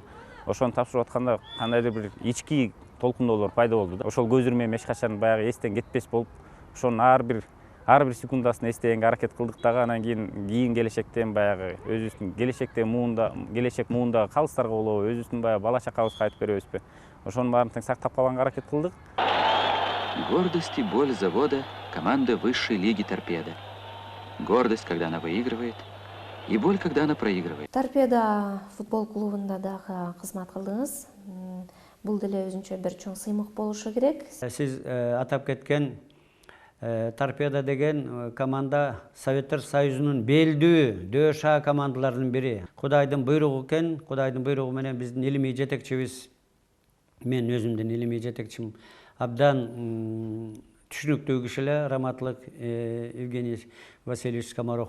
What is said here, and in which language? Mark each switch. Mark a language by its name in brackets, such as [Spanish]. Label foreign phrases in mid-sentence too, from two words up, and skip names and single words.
[Kyrgyz] Ошону тапшырып атканда кандайдыр бир ички толкундоолор пайда болду да. Ошол көз ирмем эч качан баягы эстен кетпес болуп, ошонун ар бир секундасын эстегенге аракет кылдык дагы. Анан кийин келечектен баягы өзүбүздүн келечек муунда калыстарга болобу, өзүбүздүн баягы бала чакабызга айтып беребизби? Ошонун баарын тең сактап калганга аракет кылдык. [Russian] Гордость и боль завода команды высшей лиги «Торпеда». Гордость, когда она выигрывает, и боль, когда она проигрывает. [Kyrgyz] Торпеда футбол клубунда дагы кызмат кылдыңыз. Бул деле өзүнчө бир чоң сыймык болушу керек. Сиз атап кеткен Торпеда деген команда Советтер Союзунун белдүү дөша командаларынын бири. Кудайдын буйругу экен, Кудайдын буйругу менен биздин илимий жетекчибиз, мен өзүмдүн илимий жетекчим абдан түшүнүктүү киши эле, раматлык Евгений Васильевич Скоморохов.